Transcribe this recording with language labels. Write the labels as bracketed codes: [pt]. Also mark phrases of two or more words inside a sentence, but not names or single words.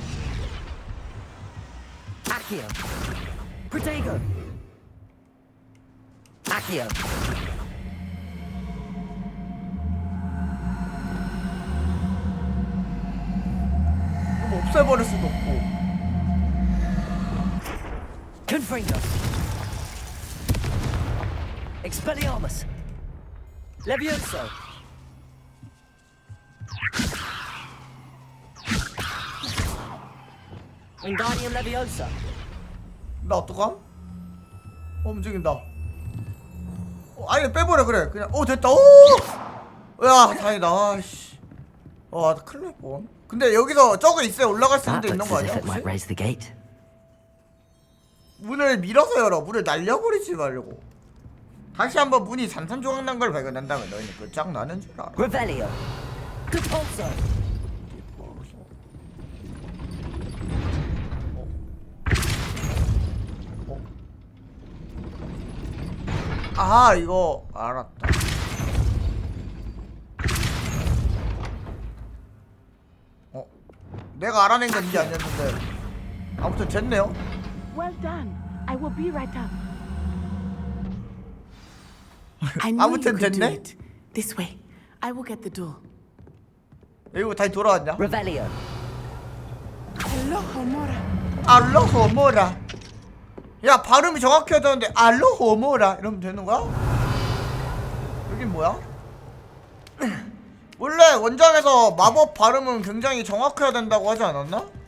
[ko] 아키오. 프로테이거. 아키오. 이거 없애버릴 수도 없고. [en] Confringo. Expelliarmus. Levioso. Wingardium Leviosa. [ko] 나 어떡함? 움직인다. 아예 빼버려 그래. 그냥 됐다. 오! 야 다행이다. 아씨. 와 큰일 날 뻔. 근데 여기서 저거 있어야 올라갈 수 있는 데 있는 거 아니야? 혹시? 문을 밀어서 열어. 문을 날려버리지 말고. 다시 한번 문이 산산조각 난 걸 발견한다면 너희는 끝장나는 줄 알아. [en] Revelio. Repulso. [ko] 아 이거 알았다. 내가 알아낸 건 이게 아니었는데 아무튼 됐네요. [en] Well done. I will be right up. I know you [ko] 아무튼 [en] could do [ko] 됐네. [en] it. This way. I will get the door. [ko] 이거 다시 돌아왔냐? [en] Revelio. Aloha mora. [ko] 알로호모라. 야 발음이 정확해야 되는데 알로호모라 이러면 되는 거야? 여긴 뭐야? 원래 원작에서 마법 발음은 굉장히 정확해야 된다고 하지 않았나?